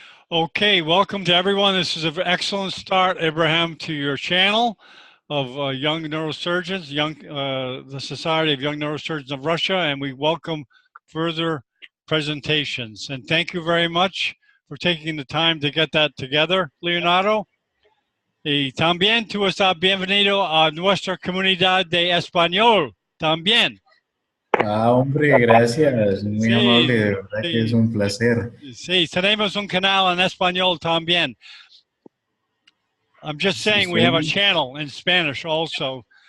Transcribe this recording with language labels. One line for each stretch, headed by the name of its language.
English: Okay, welcome to everyone. This is an excellent start, Abraham, to your channel of Young Neurosurgeons, the Society of Young Neurosurgeons of Russia, and we welcome further presentations. And thank you very much for taking the time to get that together, Leonardo.
Spanish: Y también tú estás bienvenido a nuestra comunidad de español, también. Hombre, gracias. Muy amable, de verdad que es un placer. Sí, tenemos un canal en español también.
English: I'm just saying we have a channel in Spanish also.